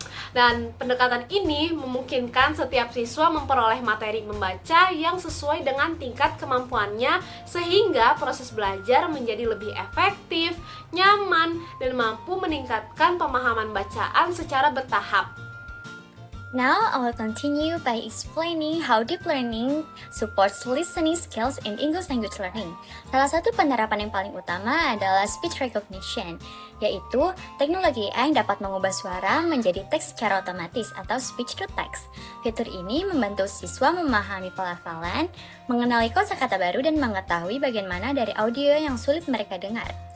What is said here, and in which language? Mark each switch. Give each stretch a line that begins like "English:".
Indonesian: Dan pendekatan ini memungkinkan setiap siswa memperoleh materi membaca yang sesuai dengan tingkat kemampuannya sehingga proses belajar menjadi lebih efektif, nyaman, dan mampu meningkatkan pemahaman bacaan secara bertahap.
English: Now, I will continue by explaining how deep learning supports listening skills in English language learning.
Indonesian: Salah satu penerapan yang paling utama adalah speech recognition, yaitu teknologi AI yang dapat mengubah suara menjadi teks secara otomatis atau speech to text. Fitur ini membantu siswa memahami pelafalan, mengenali kosakata baru, dan mengetahui bagian mana dari audio yang sulit mereka dengar.